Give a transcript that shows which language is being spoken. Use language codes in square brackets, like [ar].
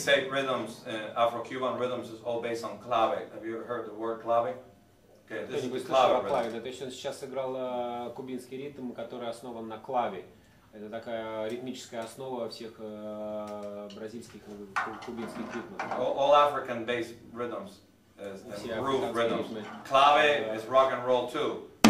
[en] Rhythms, Afro-Cuban rhythms is all based on clave. Have you heard the word clave? Okay, this is the clave rhythm. [ru] Да, то есть он сейчас сыграл кубинский ритм, который основан на клаве. Это такая ритмическая основа всех бразильских и кубинских ритмов. [en] All African-based rhythms is groove rhythms. Clave is rock and roll too.